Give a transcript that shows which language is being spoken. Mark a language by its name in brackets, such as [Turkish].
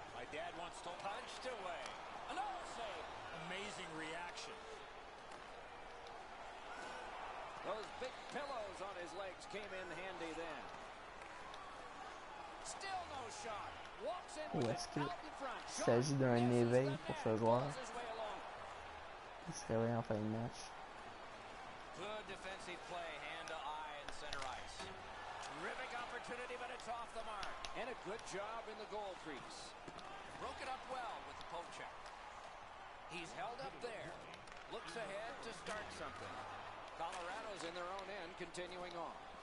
[English] My dad once told me. Punched away. Another save. Amazing reaction. Those big pillows on his legs came in handy then. Still no shot. Walks in with it out in front. [French] Il s'agit d'un éveil pour ce joueur. Il se réveille en fin de match. [English] Good defensive play, hand to eye in center ice. Terrific opportunity, but it's off the mark. And a good job in the goal crease. Broke it up well with the poke check. He's held up there. Looks ahead to start something. Colorado's in their own end, continuing on.